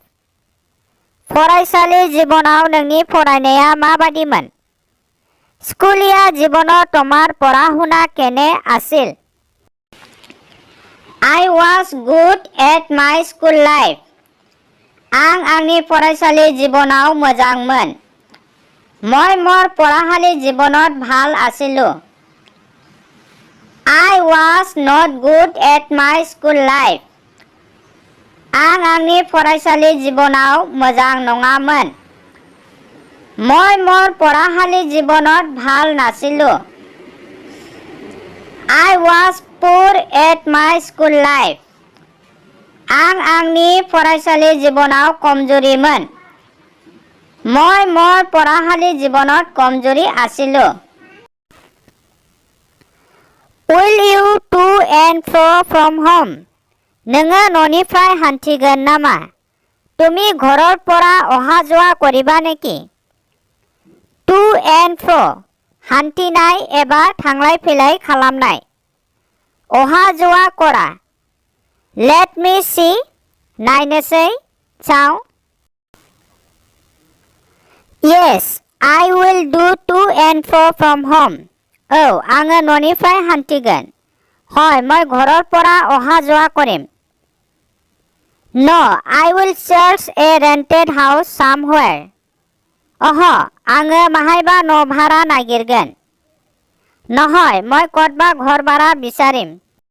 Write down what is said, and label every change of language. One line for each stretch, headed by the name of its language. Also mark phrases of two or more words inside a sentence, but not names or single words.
Bodo: फरायसालि জীৱনাव नोंनि फरायनाया माबादिमोन?
Assamese: স্কুলীয়া জীৱনত তোমাৰ পঢ়া-শুনা কেনে আছিল?
English: I was good at my school life.
Bodo: आं आंनि फरायसालि জীৱনাव मोजांमोन।
Assamese: মই মোৰ পঢ়াশালী জীৱনত ভাল আছিলো।
English: I was not good at my school life.
Bodo: आं आंनि फरायसालि জীৱनाव मोजां नङामोन।
Assamese: মই মোৰ পঢ়াশালী জীৱনত ভাল নাছিলো।
English: I was poor at my school life.
Bodo: आं आंनि फरायसालि জীৱনাव কমজোৰিমন।
Assamese: মই মোৰ পঢ়াশালী জীৱনত কমজোৰি আছিলো।
English: Will you to and fro from home?
Bodo: नोङो न'निफ्राय हान्थिगोन नामा?
Assamese: তুমি ঘৰৰ পৰা অহা যোৱা কৰিবা নেকি?
English: To and fro
Bodo: हान्थिनाय एबा थांलाय फैलाय खालामनाय।
Assamese: অহা যোৱা কৰা।
English: Let me see
Assamese: नायनोसै চাওঁ।
English: Yes, I will do to and fro from home.
Bodo: औ आङो न'निफ्राय हान्थिगोन।
Assamese: হয় মই ঘৰৰ পৰা অহা যোৱা কৰিম।
English: No, I will search a rented house somewhere.
Bodo: आङो माहायबा न' भारा नागिरगोन।
Assamese: নহয় মই ক'তবা ঘৰ ভাড়া বিচাৰিম।